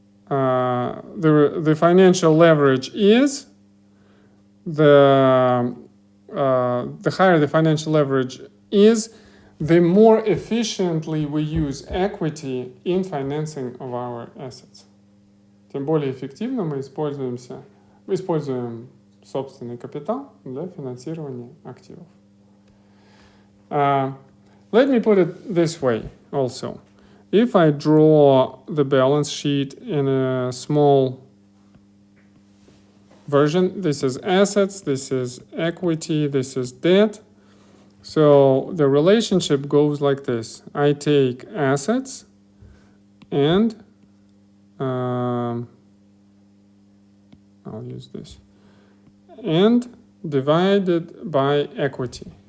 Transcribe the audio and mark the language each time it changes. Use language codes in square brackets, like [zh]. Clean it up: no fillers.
[en] the financial leverage is, the higher the financial leverage is, the more efficiently we use equity in financing of our assets. [ru] Тем более эффективно мы используем собственный капитал для финансирования активов. [en] Let me put it this way also. If I draw the balance sheet in a small version, this is assets, this is equity, this is debt. So the relationship goes like this. I take assets and I'll use this, and divide it by equity.